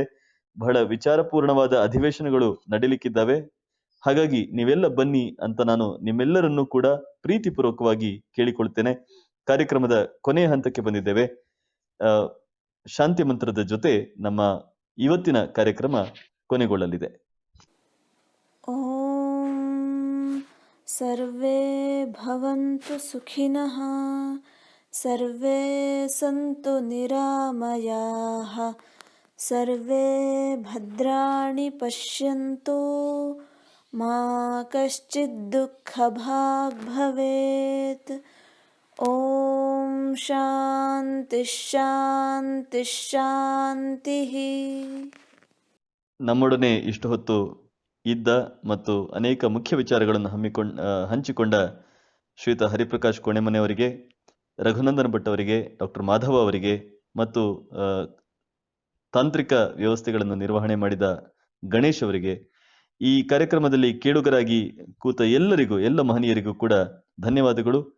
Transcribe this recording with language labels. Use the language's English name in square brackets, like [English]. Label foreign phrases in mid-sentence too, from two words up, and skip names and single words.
[Kannada] ಬಹಳ ವಿಚಾರಪೂರ್ಣವಾದ ಅಧಿವೇಶನಗಳು ನಡೀಲಿಕ್ಕಿದ್ದಾವೆ. ಹಾಗಾಗಿ ನೀವೆಲ್ಲ ಬನ್ನಿ ಅಂತ ನಾನು ನಿಮ್ಮೆಲ್ಲರನ್ನೂ ಕೂಡ ಪ್ರೀತಿಪೂರ್ವಕವಾಗಿ ಕೇಳಿಕೊಳ್ತೇನೆ. ಕಾರ್ಯಕ್ರಮದ ಕೊನೆಯ ಹಂತಕ್ಕೆ ಬಂದಿದ್ದೇವೆ. ಶಾಂತಿ ಮಂತ್ರದ ಜೊತೆ ನಮ್ಮ ಇವತ್ತಿನ ಕಾರ್ಯಕ್ರಮ ಕೊನೆಗೊಳ್ಳಲಿದೆ. [Sanskrit] ಓಂ ಸರ್ವೇ ಭವಂತು ಸುಖಿನಃ, ಸರ್ವೇ ಸಂತು ನಿರಾಮಯಾಃ, ಸರ್ವೇ ಭದ್ರಾಣಿ ಪಶ್ಯಂತು, ಮಾ ಕಶ್ಚಿತ್ ದುಃಖಭಾಗ್ ಭವೇತ್. ಓಂ ಶಾಂತಿ ಶಾಂತಿ ಶಾಂತಿ. [Kannada] ನಮ್ಮೊಡನೆ ಇಷ್ಟು ಹೊತ್ತು ಇದ್ದ ಮತ್ತು ಅನೇಕ ಮುಖ್ಯ ವಿಚಾರಗಳನ್ನು ಹಂಚಿಕೊಂಡ ಶ್ರೀಯುತ ಹರಿಪ್ರಕಾಶ್ ಕೋಣೆಮನೆಯವರಿಗೆ, ರಘುನಂದನ್ ಭಟ್ ಅವರಿಗೆ, ಡಾಕ್ಟರ್ ಮಾಧವ ಅವರಿಗೆ ಮತ್ತು ತಾಂತ್ರಿಕ ವ್ಯವಸ್ಥೆಗಳನ್ನು ನಿರ್ವಹಣೆ ಮಾಡಿದ ಗಣೇಶ್ ಅವರಿಗೆ, ಈ ಕಾರ್ಯಕ್ರಮದಲ್ಲಿ ಕೇಳುಗರಾಗಿ ಕೂತ ಎಲ್ಲ ಮಹನೀಯರಿಗೂ ಕೂಡ ಧನ್ಯವಾದಗಳು.